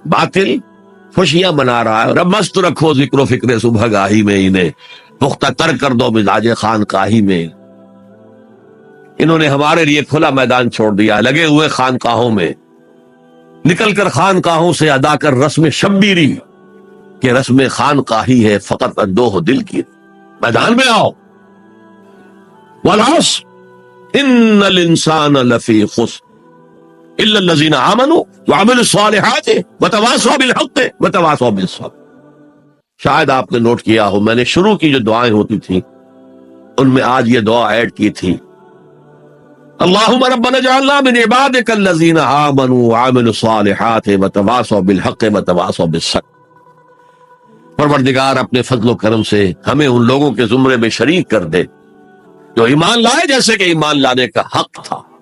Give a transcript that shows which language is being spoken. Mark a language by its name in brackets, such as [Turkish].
[Urdu] باطل خوشیاں منا رہا ہے. رب مست رکھو ذکر و فکر صبح گاہی میں، انہیں پختہ تر کر دو مزاج خانقاہی میں. انہوں نے ہمارے لیے کھلا میدان چھوڑ دیا، لگے ہوئے خانقاہوں میں، نکل کر خانقاہوں سے ادا کر رسم شبیری کہ رسم خانقاہی ہے فقط اندوہ دل کی. میدان میں آؤ. [Arabic] والعصر ان الانسان لفی خسر الا الذین آمنوا وعملوا الصالحات وتواصوا بالحق وتواصوا بالصبر. [Urdu] شاید آپ نے نوٹ کیا ہو، میں نے شروع کی جو دعائیں ہوتی تھیں ان میں آج یہ دعا ایڈ کی تھی: [Arabic] اللہم ربنا اجعلنا من عبادک الذین آمنوا وعملوا الصالحات وتواصوا بالحق وتواصوا بالصبر. [Urdu] پروردگار اپنے فضل و کرم سے ہمیں ان لوگوں کے زمرے میں شریک کر دے جو ایمان لائے جیسے کہ ایمان لانے کا حق تھا،